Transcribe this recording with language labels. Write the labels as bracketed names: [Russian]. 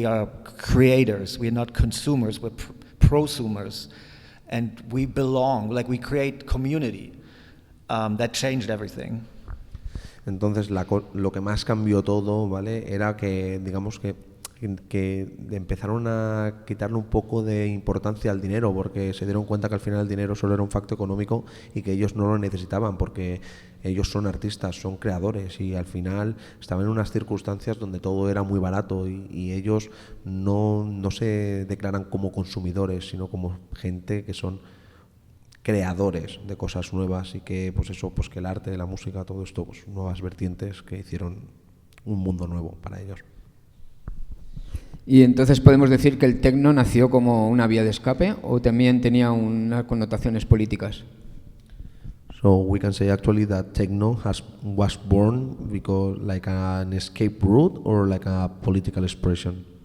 [English] We are creators. We are not consumers. We're prosumers, and we belong. Like, we create community. That changed everything. [Spanish] Entonces, lo que más cambió todo, ¿vale? Era que, digamos que empezaron a quitarle un poco de importancia al dinero, porque se dieron cuenta que al final el dinero solo era un facto económico y que ellos no lo necesitaban, porque ellos son artistas, son creadores, y al final estaban en unas circunstancias donde todo era muy barato, y ellos no se declaran como consumidores, sino como gente que son creadores de cosas nuevas, y que pues eso, pues que el arte, la música, todo esto, pues nuevas vertientes que hicieron un mundo nuevo para ellos. Y entonces podemos decir que el techno nació como una vía de escape, o también tenía unas connotaciones políticas. [English] So we can say actually that techno was born because like an escape route or like a political expression.